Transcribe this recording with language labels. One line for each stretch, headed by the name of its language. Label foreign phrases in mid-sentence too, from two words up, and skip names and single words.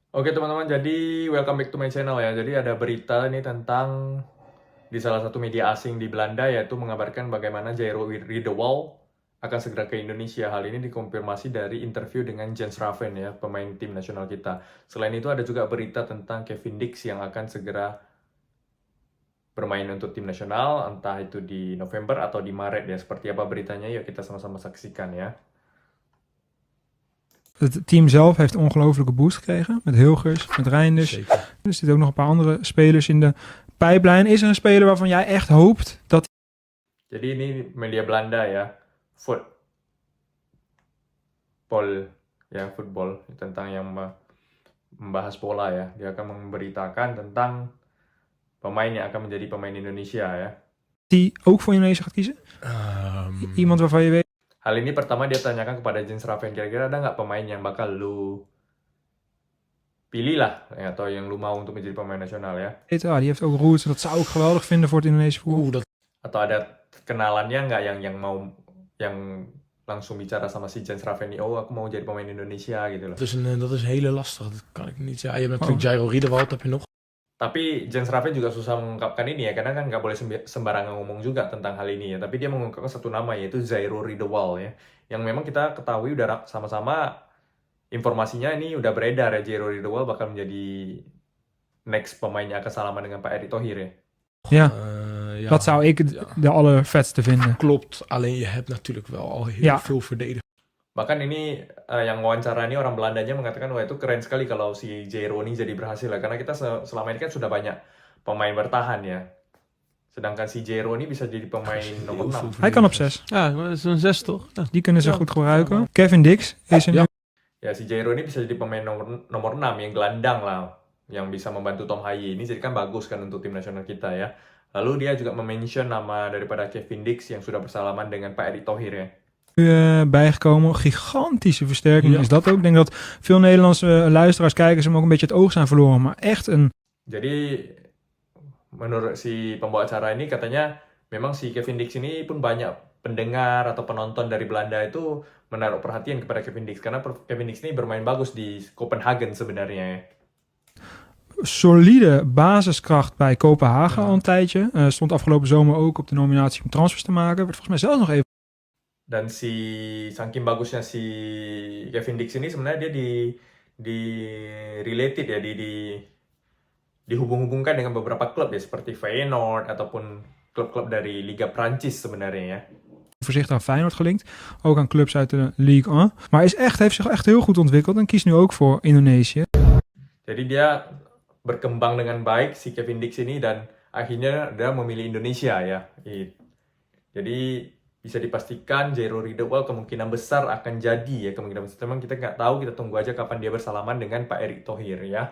Indonesian: Oke teman-teman, jadi
English: welcome back to my channel
Indonesian: ya. Jadi ada berita ini tentang di salah satu media asing di Belanda yaitu mengabarkan bagaimana Jairo Riedewald akan segera ke Indonesia. Hal ini dikonfirmasi dari interview dengan Jens Raven ya, pemain tim nasional kita. Selain itu ada juga berita tentang Kevin Dix yang akan segera bermain untuk tim nasional, entah itu di November atau di Maret ya. Seperti apa beritanya? Yuk kita sama-sama saksikan ya.
Dutch: Het team zelf heeft een ongelofelijke boost gekregen. Met Hilgers, met Reinders. Zeker. Er zitten ook nog een paar andere spelers in de pijplijn. Is er een speler waarvan jij echt hoopt dat...
Indonesian: Jadi ini media Belanda ya, football tentang yang membahas bola ya. Dia akan memberitakan tentang pemain yang akan menjadi pemain Indonesia ya.
Dutch: die ook voor Indonesië gaat kiezen? Iemand waarvan je weet...
Indonesian: Hal ini pertama dia tanyakan kepada Jens Raven, kira-kira ada nggak pemain yang bakal lu pilih lah, ya, atau yang lu mau untuk menjadi pemain nasional ya?
Dutch: Die heeft ook roots en dat zou ik geweldig vinden voor het Indonesische voetbal.
Indonesian: Atau ada kenalannya nggak yang mau yang langsung bicara sama si Jens Raven nih, oh aku mau jadi pemain Indonesia gitu loh.
Dutch: Dat is hele lastig, dat kan ik niet zeggen. Je hebt natuurlijk Jairo Riedewald, heb je nog.
Indonesian: Tapi Jens Raven juga susah mengungkapkan ini ya, karena kan nggak boleh sembarangan ngomong juga tentang hal ini ya. Tapi dia mengungkapkan satu nama yaitu Jairo Riedewald ya, yang memang kita ketahui udah sama-sama informasinya ini udah beredar ya, Jairo Riedewald bakal menjadi next pemain yang akan salaman dengan Pak Erick Thohir ya.
Dutch: Ja, Ja, dat zou ik de allervetste vinden. klopt. Alleen je hebt natuurlijk wel al heel veel verdedigers.
Indonesian: Bahkan ini yang wawancara ini orang Belandanya mengatakan wah itu keren sekali kalau si Jairo ini jadi berhasil ya, karena kita selama ini kan sudah banyak pemain bertahan ya. Sedangkan si Jairo ini bisa jadi pemain nomor 6.
Dutch: Hij kan op 6. Ja, dat is een 6 toch? Ja. Die kunnen ze goed gebruiken. Kevin Dix is er nu.
Indonesian: Ya si Jairo ini bisa jadi pemain nomor 6 yang gelandang lah, yang bisa membantu Tom Haye ini, jadi kan bagus kan untuk tim nasional kita ya. Lalu dia juga mention nama daripada Kevin Dix yang sudah bersalaman dengan Pak Erick Thohir ya.
Dutch: Bijgekomen. Gigantische versterking is dat ook. Ik denk dat veel Nederlandse luisteraars, kijkers hem ook een beetje het oog zijn verloren. Maar echt een...
Indonesian: Jadi menurut si pembawa acara ini katanya memang si Kevin Dix ini pun banyak pendengar atau penonton dari Belanda itu menaruh perhatian kepada Kevin Dix, karena Kevin Dix ini bermain bagus di Copenhagen sebenarnya ya.
Dutch: Solide basiskracht bij Kopenhagen al een tijdje. Stond afgelopen zomer ook op de nominatie om transfers te maken. Werd volgens mij zelfs nog even...
Indonesian: Dan saking bagusnya si Kevin Dix ini sebenarnya dia di related ya, dihubung-hubungkan dengan beberapa klub ya, seperti Feyenoord ataupun klub-klub dari Liga Prancis sebenarnya ya.
Dutch: Voorzichtig aan Feyenoord gelinkt. Ook aan clubs uit de Ligue 1. Maar heeft zich echt heel goed ontwikkeld en kiest nu ook voor Indonesië.
Indonesian: Jadi dia berkembang dengan baik si Kevin Dix ini dan akhirnya dia memilih Indonesia ya. Jadi bisa dipastikan Jairo Riedewald kemungkinan besar akan jadi ya, kemungkinan besar. Memang kita nggak tahu, kita tunggu aja kapan dia bersalaman dengan Pak Erick Thohir ya.